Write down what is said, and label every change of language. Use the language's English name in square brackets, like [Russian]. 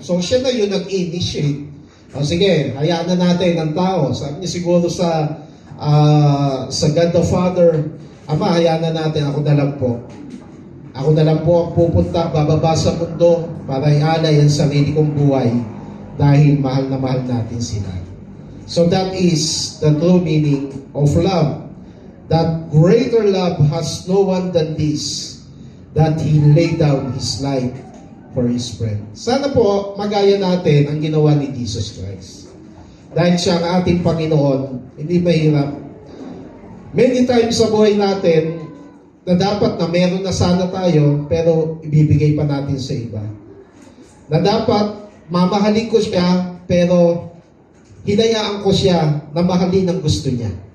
[Filipino] So siya na yun nag-initiate. O sige, hayaan na natin ang tao. Sabi niya siguro sa God the Father, Ama, hayaan na natin, ako na lang po. Ako na lang po ang pupunta, bababa sa mundo para ialay ang sarili kong buhay dahil mahal na mahal natin sila. [English] So that is the true meaning of love. That greater love has no one than this, that He laid down His life for His friend. [Filipino] Sana po magaya natin ang ginawa ni Jesus Christ. Dahil siya ang ating Panginoon, hindi mahirap. [English] Many times [Filipino] sa buhay natin, na dapat na meron na sana tayo, pero ibibigay pa natin sa iba. Na dapat mamahalin ko siya, pero hinayaan ko siya na mahalin ang gusto niya.